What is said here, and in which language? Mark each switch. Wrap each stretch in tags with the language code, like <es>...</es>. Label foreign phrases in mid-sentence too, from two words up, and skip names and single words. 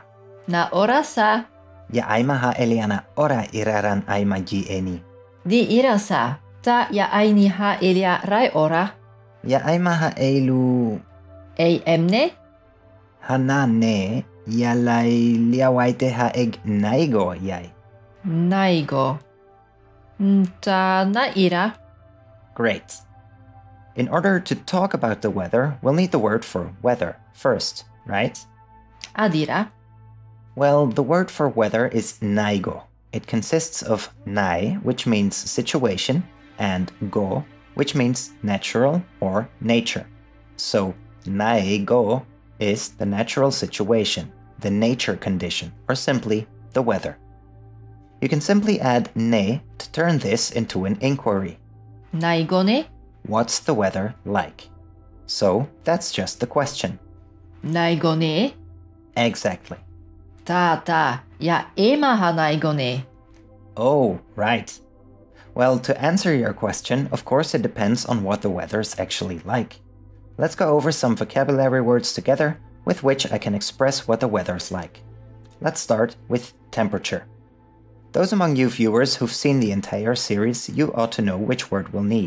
<art>Na orasa. Ya aimaha Eliana ora iraran aima eni. Di irasa. Ta ya aini ha elia rai ora. Ya aimaha eilu. Ei emne? Hanane ya lai liawaite ha eg naigo yai. Naigo. Ta na ira.</art> <en>Great. In order to talk about the weather, we'll need the word for weather first, right?</en> <art>Adira.</art> <en>Well, the word for weather is naigo. It consists of nai, which means situation, and go, which means natural or nature. So, naigo is the natural situation, the nature condition, or simply the weather. You can simply add ne to turn this into an inquiry.</en> <art>Naigo ne?</art> <en>What's the weather like? So, that's just the question.</en> <art>Naigo ne?</art> <en>Exactly.</en> <art>Ta ya ema ha naigo ne.</art> <en>Oh, right. Well, to answer your question, of course it depends on what the weather's actually like. Let's go over some vocabulary words together with which I can express what the weather's like. Let's start with temperature. Those among you viewers who've seen the entire series, you ought to know which word we'll need.</en>